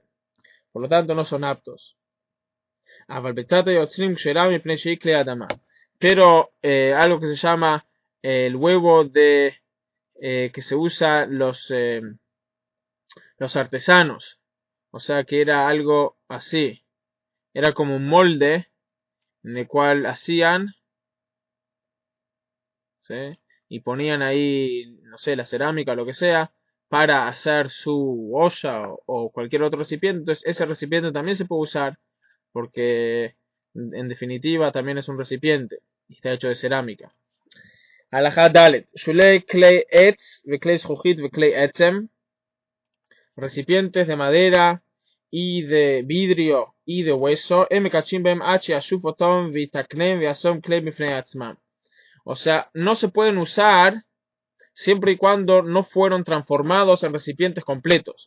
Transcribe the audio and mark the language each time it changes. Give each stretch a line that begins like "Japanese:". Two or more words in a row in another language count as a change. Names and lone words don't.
Spanish: Por lo tanto, no son aptos. Pero algo que se llama el huevo de que se usa los artesanos, o sea que era algo así, era como un molde en el cual hacían, ¿sí? Y ponían ahí, no sé, la cerámica o lo que sea, para hacer su olla o cualquier otro recipiente. Entonces ese recipiente también se puede usar porque en definitiva también es un recipiente y está hecho de cerámica.
Hebrew: הלכה דלת, שולי כלי עץ, וכלי זכוכית, וכלי עצם,
Spanish: recipientes de madera y de vidrio y de hueso, o sea, no se pueden usar siempre y cuando no fueron transformados en recipientes completos.